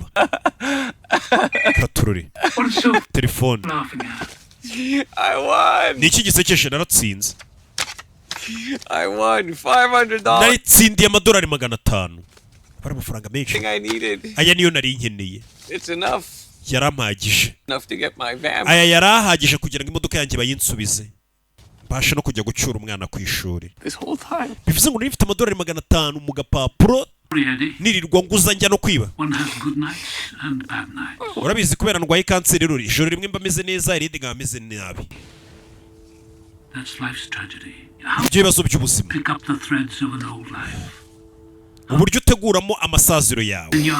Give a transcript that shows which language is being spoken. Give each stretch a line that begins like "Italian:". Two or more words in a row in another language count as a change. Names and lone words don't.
Kinyarwanda: Katurore. Telefone.
English: I won.
Kinyarwanda: Niki gisekeshe naratsinze.
English: I won $500.
Kinyarwanda: Naritsindiye amadolari 500. Para amafaranga menshi.
English: I needed.
Kinyarwanda: Aya niyo nari nkeneye.
English: It's enough.
Kinyarwanda: Yarampagije.
English: Enough to get my van.
Kinyarwanda: Aya yarahagije kugira ngo imodoka yanjye bayinsubize. Basha no kujya gucyura umwana ku ishuri.
English: This whole time.
Kinyarwanda: Bivuze ngo nifite amadolari 500 mu gapapuro. Nirirwa nguza njya no kwiba. Urabizi kubera ndwaye kanseri rero ijoro rimwe mba meze neza irindi ngameze nabi. Ibyo bibazo by'ubuzima. Uburyo uteguramo amasaziro yawe.